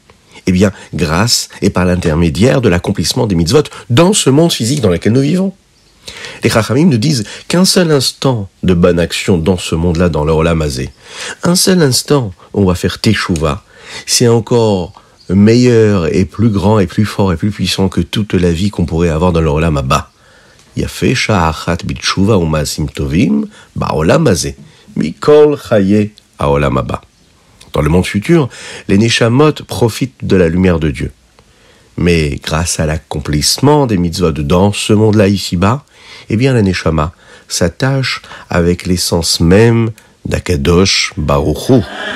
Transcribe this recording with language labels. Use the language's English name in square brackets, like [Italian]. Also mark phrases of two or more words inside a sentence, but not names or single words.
[French] Eh bien, grâce et par l'intermédiaire de l'accomplissement des mitzvot dans ce monde physique dans lequel nous vivons. Les Chachamim nous disent qu'un seul instant de bonne action dans ce monde-là, dans le [Hebrew] עולם הזה, [French] un seul instant où on va faire Teshuvah, c'est encore meilleur et plus grand et plus fort et plus puissant que toute la vie qu'on pourrait avoir dans le [Hebrew] עולם הבא. יפה שעה אחת בתשובה ומעשים טובים בעולם הזה מכל חיי העולם הבא. [French] Dans le monde futur, les Neshamot profitent de la lumière de Dieu. Mais grâce à l'accomplissement des mitzvot dans ce monde-là ici-bas, eh bien la Neshama s'attache avec l'essence même d' [Hebrew] הקדוש ברוך הוא.